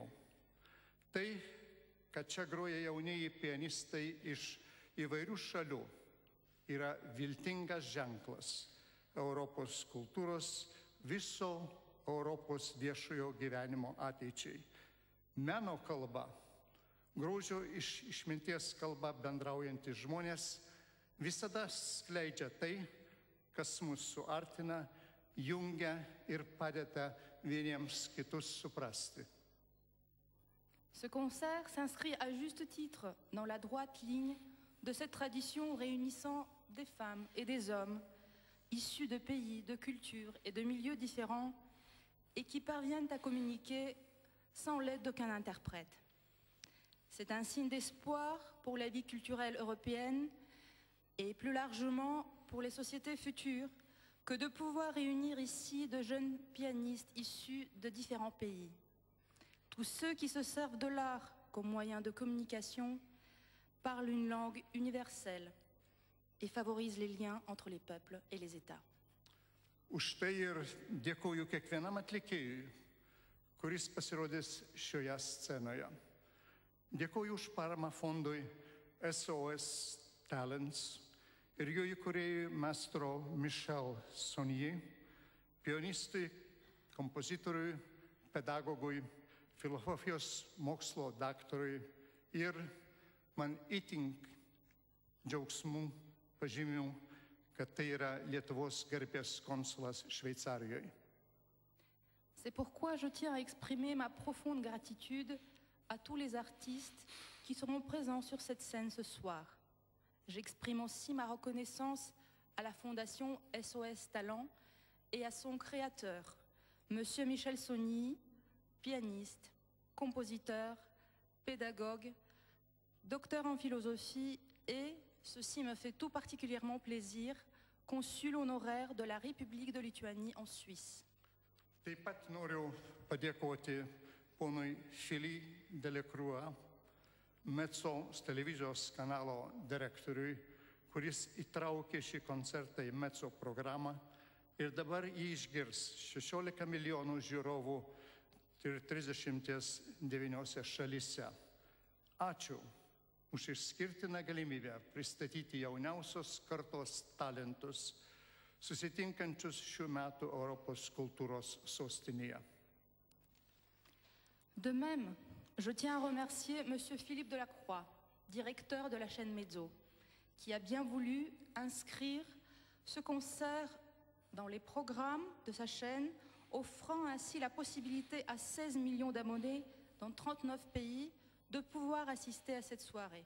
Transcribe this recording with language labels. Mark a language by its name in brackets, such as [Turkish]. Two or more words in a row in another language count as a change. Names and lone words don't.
[Lithuanian] Tai, kad čia groja jaunieji pianistai iš įvairių šalių, yra viltingas ženklas Europos kultūros, viso Europos viešojo gyvenimo ateičiai. Meno kalba, grožio išminties kalba bendraujantys žmonės visada skleidžia tai, kas mus suartina, jungia ir padeda vieniems kitus suprasti. [French] Ce concert s'inscrit à juste titre dans la droite ligne de cette tradition réunissant des femmes et des hommes issus de pays, de cultures et de milieux différents et qui parviennent à communiquer sans l'aide d'aucun interprète. C'est un signe d'espoir pour la vie culturelle européenne et plus largement pour les sociétés futures que de pouvoir réunir ici de jeunes pianistes issus de différents pays. Tous ceux qui se servent de l'art comme moyen de communication parlent une langue universelle et favorisent les liens entre les peuples et les États. [Lithuanian] Už tai ir dėkoju kiekvienam atlikėjui, kuris pasirodys šioje scenoje. Dėkoju už paramą fondui SOS Talents ir jo įkūrėjui maestro Michel Sonnier, pianistui, kompozitoriui, pedagogui, filosofijos mokslo daktarui ir man itin džiaugsmų pažymių, kad tai yra Lietuvos garbės konsulas Šveicarijoje. [French] C'est pourquoi je tiens à exprimer ma profonde gratitude à tous les artistes qui seront présents sur cette scène ce soir. J'exprime aussi ma reconnaissance à la Fondation SOS Talent et à son créateur, Monsieur Michel Sonnier, pianiste, compositeur, pédagogue, docteur en philosophie et, ceci me fait tout particulièrement plaisir, consul honoraire de la République de Lituanie en Suisse. [Lithuanian] Taip pat noriu padėkoti ponui Philippe Delacroix, Metsos televizijos kanalo direktoriui, kuris įtraukė šį koncertą į Metso programą ir dabar jį išgirs 16 milijonų žiūrovų ir 39 šalyse. Ačiū už išskirtiną galimybę pristatyti jauniausios kartos talentus, susitinkančius šių metų Europos kultūros sostinėje. [French] De même, je tiens à remercier Monsieur Philippe Delacroix, directeur de la chaîne Mezzo, qui a bien voulu inscrire ce concert dans les programmes de sa chaîne, offrant ainsi la possibilité à 16 millions d'abonnés dans 39 pays de pouvoir assister à cette soirée.